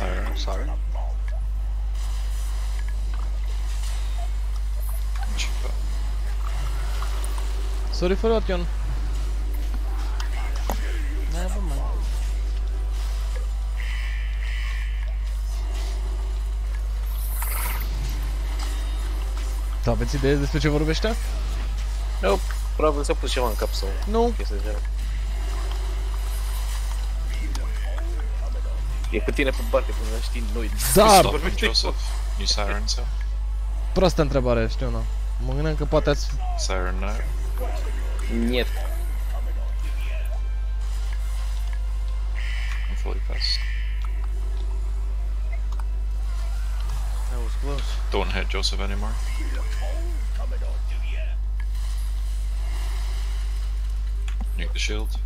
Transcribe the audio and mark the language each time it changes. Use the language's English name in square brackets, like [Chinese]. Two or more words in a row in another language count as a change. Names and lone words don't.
[English] Siren. Sorry for what, John. Never mind. [Romanian] Da, aveți idee despre ce vorbește? [English] Nope. [Romanian] Probabil s-a pus ceva în cap sau... Nu. E cu tine pe barcă, până știi noi. Da! [English] Joseph, new siren, so. [Romanian] Prostă întrebare, știu, nu. Mă gândeam că poate ați... [English] Siren now. Niet. I'm fully pissed. That was close. Don't hit Joseph anymore. Nuke the shield.